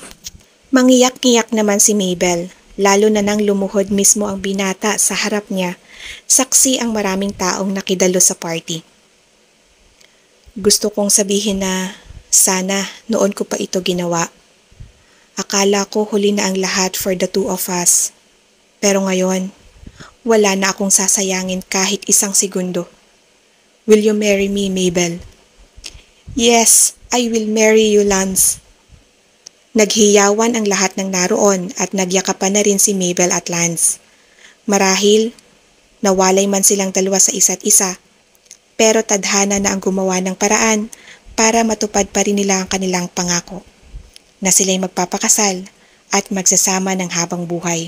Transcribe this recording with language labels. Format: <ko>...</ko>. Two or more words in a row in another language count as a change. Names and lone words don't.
<tl>Mangiyak-ngiyak naman si Mabel, lalo na nang lumuhod mismo ang binata sa harap niya, saksi ang maraming taong nakidalo sa party. Gusto kong sabihin na sana noon ko pa ito ginawa. Akala ko huli na ang lahat</tl> <en>for the two of us.</en> <tl>Pero ngayon, wala na akong sasayangin kahit isang segundo.</tl> <en>Will you marry me, Mabel? Yes, I will marry you, Lance.</en> <tl>Naghiyawan ang lahat ng naroon at nagyakapan na rin si Mabel at Lance. Marahil, nawalay man silang dalawa sa isa't isa, pero tadhana na ang gumawa ng paraan para matupad pa rin nila ang kanilang pangako, na sila'y magpapakasal at magsasama ng habang buhay.</tl>